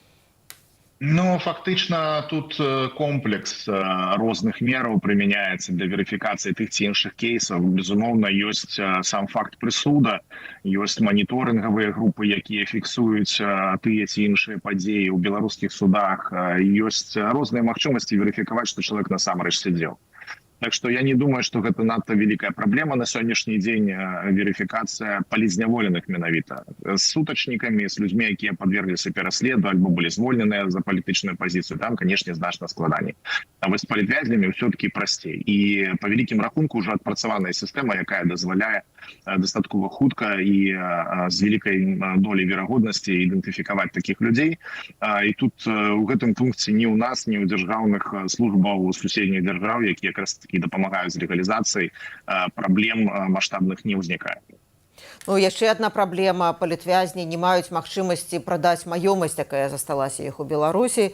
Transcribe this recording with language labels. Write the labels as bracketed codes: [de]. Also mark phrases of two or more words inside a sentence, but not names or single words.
[be] Ну, фактычна тут комплекс розных мераў прымяняецца для верыфікацыі тых ці іншых кейсаў. Безумоўна, ёсць сам факт прысуда, ёсць маніторынгавыя групы, якія фіксуюць тыя ці іншыя падзеі ў беларускіх судах, ёсць розныя магчымасці верыфікаваць, што чалавек насамрэч сядзеў. [ru] Так что я не думаю, что [be] гэта надта [ru] великая проблема [be] на сённяшні дзень, [ru] верификация палізняволеных менавіта с сутачнікамі, с людьми, [be] якія подвергліся пераследу альбо были звольненыя за палітычную позицию. [ru] Там, конечно, значна складаней. [be] А вось з палітвязнями [ru] все-таки простей. [be] И по великим рахунку уже адпрацаваная система, якая дазваляе дастаткова хутка і з великай долей верагоднасці ідэнтыфікаваць таких людей. І тут у гэтым пункце ні ў нас, ні ў дзяржаўных службаў суседніх дзяржаў, якія якраз таки дапамагаюць з легалізацыяй, праблем маштабных не ўзнікае. Ну, яшчэ одна праблема. Палітвязні не маюць магчымасці прадаць маёмасць, якая засталася іх у Беларусі.